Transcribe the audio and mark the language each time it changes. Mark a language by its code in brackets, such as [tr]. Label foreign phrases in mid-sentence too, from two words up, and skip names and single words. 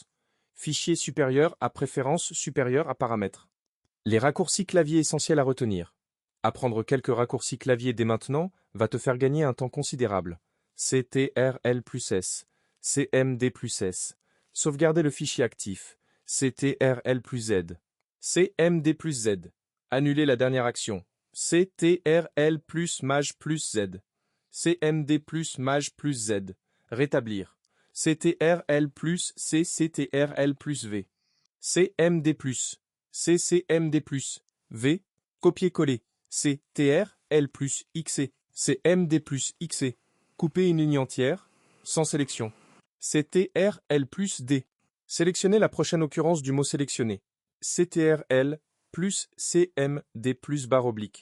[fr] Fichier supérieur à préférence supérieure à paramètres. Les raccourcis clavier essentiels à retenir. Apprendre quelques raccourcis clavier dès maintenant va te faire gagner un temps considérable. CTRL+S, CMD+S. Sauvegarder le fichier actif. CTRL+Z. CMD+Z. Annuler la dernière action. CTRL+Maj+Z. CMD+Maj+Z. Rétablir. CTRL+C, CTRL+V. CMD+, CCMD+, V. Copier-coller. CTRL+XC. CMD+XC. Couper une ligne entière, sans sélection. CTRL+D. Sélectionner la prochaine occurrence du mot sélectionné. CTRL plus CMD plus barre oblique.